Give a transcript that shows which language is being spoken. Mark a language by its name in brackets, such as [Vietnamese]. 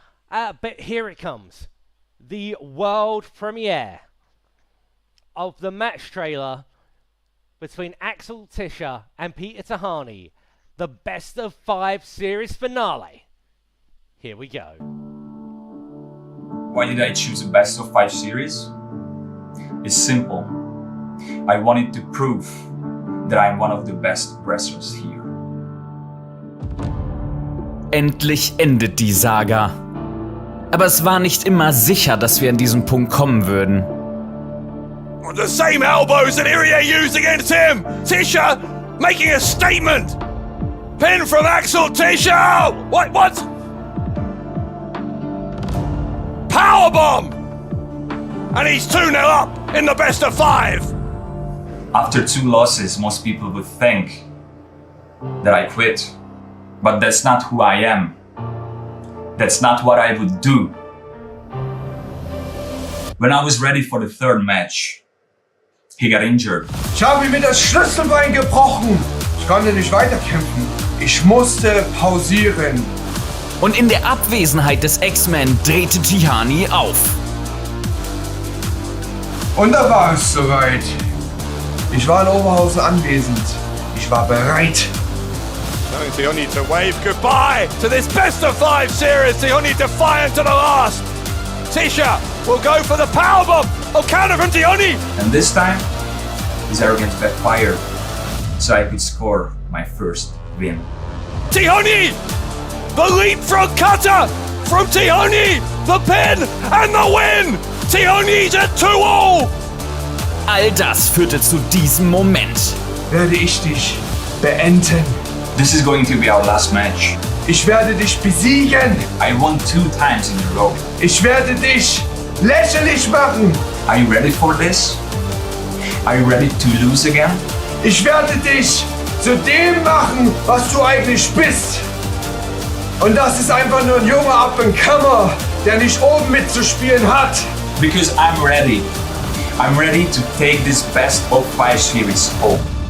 [English] But here it comes. The world premiere of the match trailer between Axel Tischer and Peter Tihanyi, the best of 5 series finale. Here we go. Why did I choose a best of 5 series? It's simple. I wanted to prove that I'm one of the best wrestlers here. [German] Endlich endet die Saga. Aber es war nicht immer sicher, dass wir an diesen Punkt kommen würden. [English] The same elbows that Irie used against him! Tischer making a statement! Pin from Axel Tischer! What? Powerbomb! And he's 2-0 up in the best of 5! After 2 losses, most people would think that I quit. But that's not who I am. That's not what I would do. When I was ready for the 3rd match, he got injured. [German] Ich habe mir das Schlüsselbein gebrochen. Ich konnte nicht weiterkämpfen. Ich musste pausieren. Und in der Abwesenheit des X-Men drehte Tihanyi auf. Und da war es soweit. Ich war in Oberhausen anwesend. Ich war bereit. [English] Tihanyi to wave goodbye to this best of 5 series. Tihanyi defiant to the last. Tischer will go for the powerbomb. Oh, counter from Tihanyi. And this time, his arrogance backfired, so I could score my first win. Tihanyi! The leapfrog cutter from Tihanyi! The pin and the win! Tihanyi's at 2-all! [German] All das führte zu diesem Moment. Werde ich dich beenden. [English] This is going to be our last match. [German] Ich werde dich besiegen. [English] I won 2 times in a row. [German] Ich werde dich lächerlich machen. [English] Are you ready for this? Are you ready to lose again? [German] Ich werde dich zu dem machen, was du eigentlich bist. Und das ist einfach nur ein junger Up-and-Comer, der nicht oben mitzuspielen hat. [English] Because I'm ready. I'm ready to take this best of 5 series home.